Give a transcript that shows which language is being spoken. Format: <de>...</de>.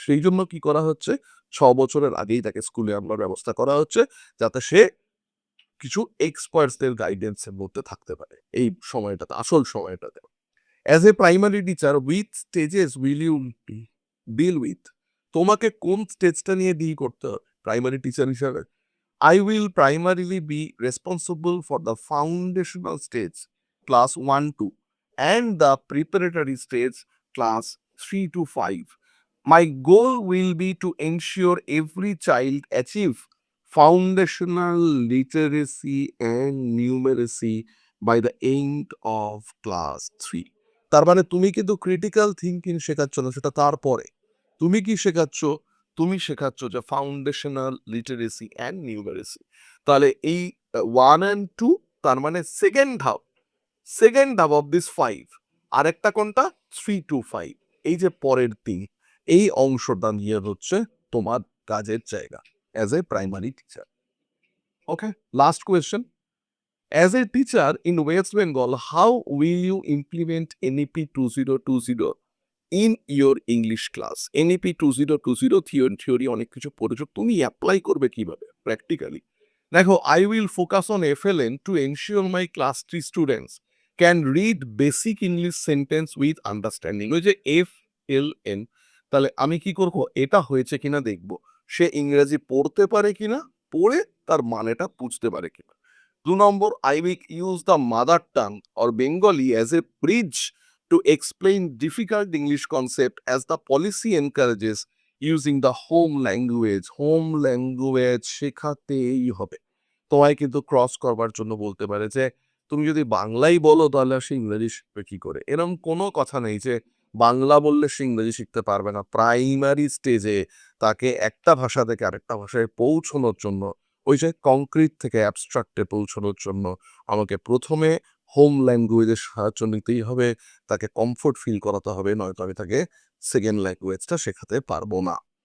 <bn>সেই জন্য কি করা হচ্ছে, 6 বছরের আগেই তাকে স্কুলে আনবার ব্যবস্থা করা হচ্ছে, যাতে সে কিছু এক্সপার্টসদের গাইডেন্সের মধ্যে থাকতে পারে এই সময়টাতে, আসল সময়টাতে।</bn> <en>As a primary teacher, which stages will you deal with?</en> <bn>তোমাকে কোন স্টেজটা নিয়ে ডিল করতে হবে প্রাইমারি টিচার হিসাবে?</bn> <en>I will primarily be responsible for the foundational stage, class 1 2, and the preparatory stage, class 3 to 5. My goal will be to ensure every child achieve foundational literacy and numeracy by the end of class 3.</en> <bn>তার মানে তুমি কিন্তু critical thinking শেখাচ্ছ না, সেটা তারপরে। তুমি কি শেখাচ্ছ? তুমি শেখাচ্ছ যে ফাউন্ডেশনাল লিটারেসি অ্যান্ড নিউমেরেসি। তাহলে এই 1 and 2, তার মানে সেকেন্ড ধাপ অফ দিস 5। আরেকটা কোনটা? 3 to 5। এই যে পরের 3, এই অংশটা নিয়ে হচ্ছে তোমার কাজের জায়গা as a primary teacher.</bn> <en>Okay, last question. As a teacher in West Bengal, how will you implement NEP 2020 in your English class?</en> <bn>NEP 2020 theory অনেক কিছু পড়েছো, তুমি অ্যাপ্লাই করবে কিভাবে প্র্যাকটিক্যালি?</bn> <en>দেখো, I will focus on FLN to ensure my class 3 students can read basic English sentence with understanding.</en> <bn>ওই যে FLN, তাহলে আমি কি করব, এটা হয়েছে কিনা দেখব, সে ইংরেজি পড়তে পারে কিনা, পড়ে তার মানেটা বুঝতে পারে কিনা।</bn> <en>2 number, I will use the mother tongue or Bengali as a bridge to explain difficult English concept as the policy encourages using the home language.</en> <bn>Home language শেখাতেই হবে। তোমায় কিন্তু ক্রস করবার জন্য বলতে পারে যে তুমি যদি বাংলাই বলো তাহলে সে ইংরেজি শিখবে কি করে? এরকম কোনো কথা নেই যে বাংলা বললে সে ইংরেজি শিখতে পারবে না। প্রাইমারি স্টেজে তাকে একটা ভাষা থেকে আরেকটা ভাষায় পৌঁছানোর জন্য, ওই যে কংক্রিট থেকে অ্যাবস্ট্রাক্টে পৌঁছানোর জন্য আমাকে প্রথমে হোম ল্যাঙ্গুয়েজের সাহায্য নিতেই হবে, তাকে কমফোর্ট ফিল করাতে হবে, নয়তো আমি তাকে সেকেন্ড ল্যাঙ্গুয়েজটা শেখাতে পারবো না।</bn>